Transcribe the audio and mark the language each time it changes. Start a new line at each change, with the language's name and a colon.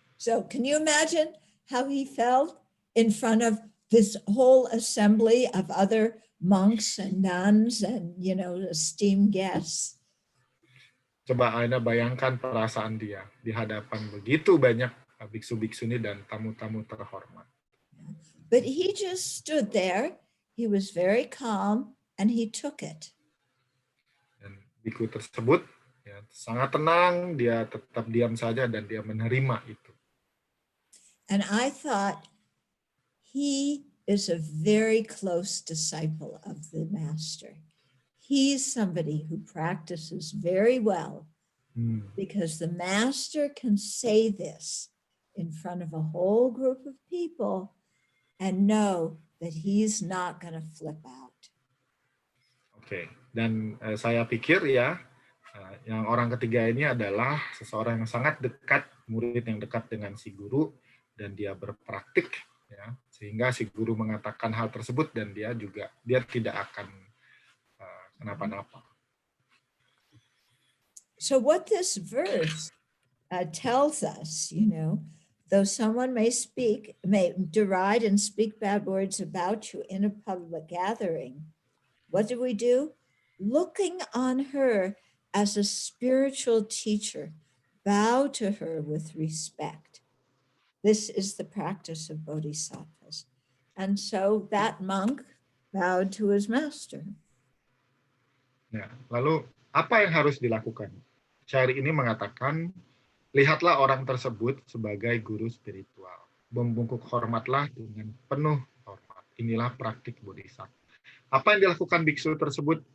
English: So can you imagine how he felt in front of this whole assembly of other monks and nuns and, you know, esteemed guests?
Indonesian: Coba Anda bayangkan perasaan dia di hadapan begitu banyak biksu-biksuni dan tamu-tamu terhormat.
English: But he just stood there. He was very calm and he took it.
Indonesian: Dan biku tersebut ya, sangat tenang, dia tetap diam saja dan dia menerima itu.
English: And I thought he is a very close disciple of the master. He's somebody who practices very well because the master can say this in front of a whole group of people and know that he's not going to flip out.
Indonesian: Oke, dan saya pikir ya, yang orang ketiga ini adalah seseorang yang sangat dekat, murid yang dekat dengan si guru, dan dia berpraktik, ya, sehingga si guru mengatakan hal tersebut dan dia tidak akan kenapa-napa.
English: So what this verse tells us, you know, though someone may deride and speak bad words about you in a public gathering, what do? Looking on her as a spiritual teacher, bow to her with respect. This is the practice of bodhisattvas. And so that monk bowed to his master.
Indonesian: Nah, lalu apa yang harus dilakukan? Syair ini mengatakan, lihatlah orang tersebut sebagai guru spiritual. Membungkuk hormatlah dengan penuh hormat. Inilah praktik bodhisattva. Apa yang dilakukan biksu tersebut?